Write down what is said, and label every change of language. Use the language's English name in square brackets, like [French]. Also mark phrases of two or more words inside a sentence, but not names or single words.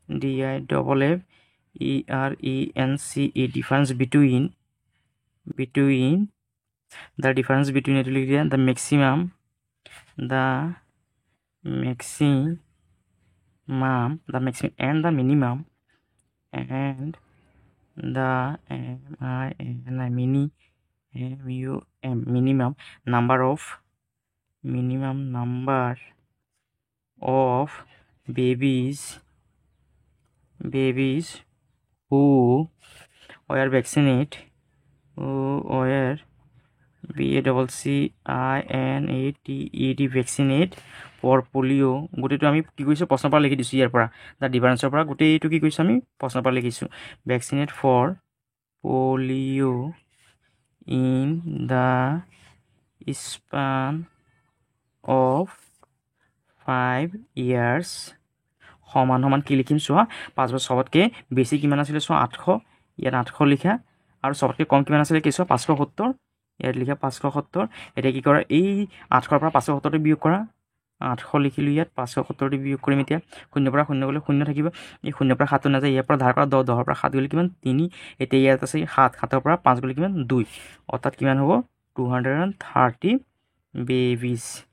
[English] DIFFERENCE, difference between, the difference between, [Assamese] এইটো লিখি দিয়া [English] the maximum and the minimum, minimum number of babies who were vaccinated VACCINATED vaccinate for polio' [Assamese] গোটেইটো আমি কি কৰিছোঁ প্ৰশ্নৰ পৰা লিখি দিছোঁ ইয়াৰ পৰা দ্য ডিফাৰেঞ্চৰ পৰা গোটেইটো কি কৰিছোঁ আমি প্ৰশ্নৰ পৰা লিখিছোঁ [English] vaccinate for polio in the span of 5 years [Assamese] সমান সমান কি লিখিম চোৱা 5 বছৰ চবতকৈ বেছি কিমান আছিলে চোৱা 800 ইয়াত 800 লিখা আৰু চবতকৈ কম কিমান আছিলে কি চোৱা 570 ইয়াত লিখা 570 এতিয়া কি কৰা এই 800ৰ পৰা 570টো বিয়োগ কৰা 800 লিখিলোঁ ইয়াত 570টো বিয়োগ কৰিম এতিয়া 0 পৰা 0 গ'লে 0 থাকিব এই 0 পৰা 7 নাযায় ইয়াৰ পৰা ধাৰ কৰা 10 10ৰ পৰা 7 গ'লে কিমান 3 এতিয়া ইয়াত আছে 7 7ৰ পৰা 5 গ'লে কিমান 2 অৰ্থাৎ কিমান হ'ব 230 বেবিজ